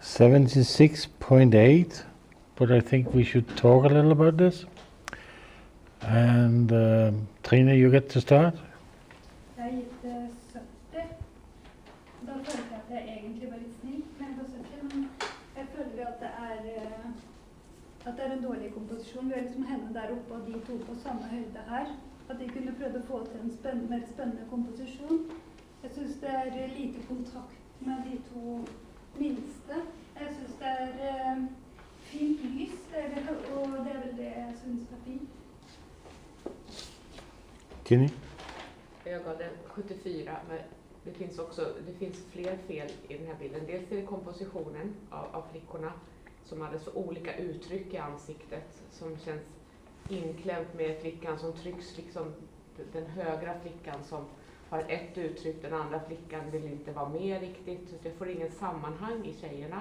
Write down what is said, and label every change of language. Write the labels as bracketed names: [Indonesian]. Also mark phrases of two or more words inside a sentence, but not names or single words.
[English] $76.8, but I think we should talk a little about this. And Trine, you get to start. [Norwegian] Jeg har gitt det 70. Da følte jeg at jeg egentlig var litt snill med på 70, men jeg føler at det er en dårlig komposisjon. Vi har liksom henne der oppe og de to på samme høyde her. At de kunne prøvd å få til en mer spennende komposisjon. Jeg synes det er lite kontakt med de to minste. Jeg synes det er fint lys, og det er vel det jeg synes er fint. Jenny? [Swedish] Jag gav den 74, men det finns fler fel i den här bilden. Dels är det kompositionen av flickorna som hade så olika uttryck i ansiktet som känns inklämt med flickan som trycks, liksom den högra flickan som har ett uttryck, den andra flickan vill inte vara med riktigt, så jag får ingen sammanhang i tjejerna.